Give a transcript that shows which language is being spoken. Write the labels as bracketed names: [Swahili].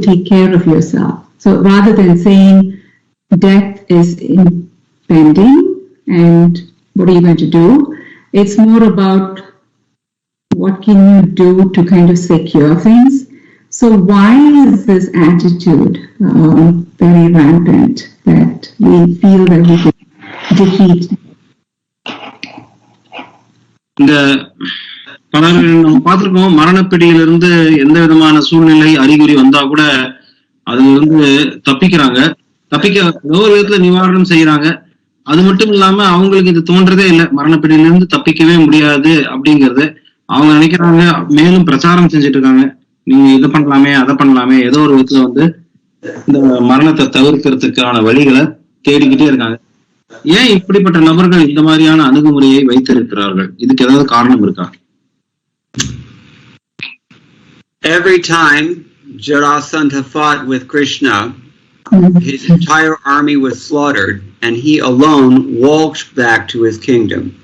[English] Take care of yourself. So rather than saying death is impending and what are you going to do, it's more about what can you do to kind of secure things. So why is this attitude very rampant that we feel that we can defeat? [Tamil] இந்த பலர்கள் நம்ம பார்த்திருக்கோம், மரணப்பிடியிலிருந்து எந்த விதமான சூழ்நிலை அறிகுறி வந்தா கூட அதுல இருந்து தப்பிக்கிறாங்க, தப்பிக்க ஏதோ ஒரு விதத்துல நிவாரணம் செய்யறாங்க. அது மட்டும் இல்லாம அவங்களுக்கு இது தோன்றதே இல்லை, மரணப்பிடியிலிருந்து தப்பிக்கவே முடியாது அப்படிங்கறது. அவங்க நினைக்கிறாங்க, மேலும் பிரச்சாரம் செஞ்சுட்டு இருக்காங்க, நீங்க இதை பண்ணலாமே அதை பண்ணலாமே, ஏதோ ஒரு விதத்துல வந்து இந்த மரணத்தை தவிர்க்கிறதுக்கான வழிகளை தேடிக்கிட்டே இருக்காங்க. ஏன் இப்படிப்பட்ட நபர்கள் இந்த மாதிரியான அணுகுமுறையை வைத்திருக்கிறார்கள்? இதுக்கு ஏதாவது காரணம் இருக்கா? [English] Every time Jarasandha fought with Krishna, his entire army was slaughtered and he alone walked back to his kingdom.